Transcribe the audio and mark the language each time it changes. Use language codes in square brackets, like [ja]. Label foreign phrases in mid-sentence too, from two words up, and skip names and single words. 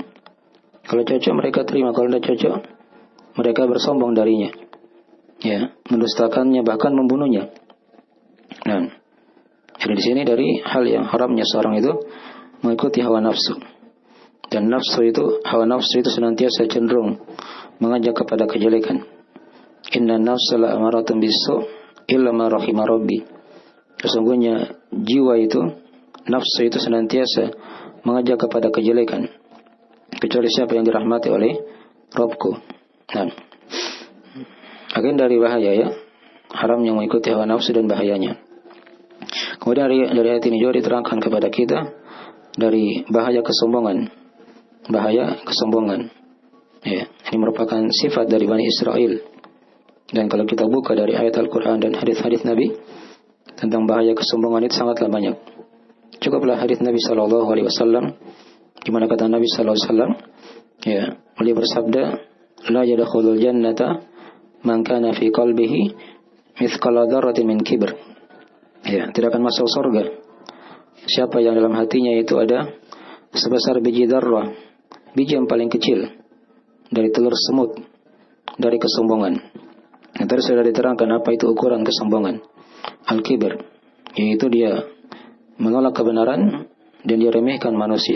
[id] Kalau cocok mereka terima, kalau tidak cocok mereka bersombong darinya, mendustakannya bahkan membunuhnya. Jadi di sini dari hal yang haramnya seorang itu mengikuti hawa nafsu. Dan hawa nafsu itu senantiasa cenderung mengajak kepada kejelekan. [ar] إن النفس لأمارة بالسوء إلا ما رحم ربي. [id] Sesungguhnya jiwa itu, nafsu itu senantiasa mengajak kepada kejelekan, kecuali siapa yang dirahmati oleh Rabbku. Akhirnya dari bahaya haramnya mengikuti hawa nafsu dan bahayanya. Kemudian dari ayat ini juga diterangkan kepada kita dari bahaya kesombongan. Ini merupakan sifat dari Bani Israel. Dan kalau kita buka dari ayat Al-Quran dan hadis-hadis Nabi tentang bahaya kesombongan itu sangatlah banyak. Cukuplah hadis Nabi SAW, di mana kata Nabi SAW, beliau bersabda, [ar] لا يدخل الجنة من كان في قلبه مثقال ذرة من كبر. [id] Tidak akan masuk surga siapa yang dalam hatinya itu ada sebesar biji darrah, biji yang paling kecil dari telur semut, dari kesombongan. Tadi sudah diterangkan apa itu ukuran kesombongan. Al-kibr, yaitu dia menolak kebenaran dan dia remehkan manusia.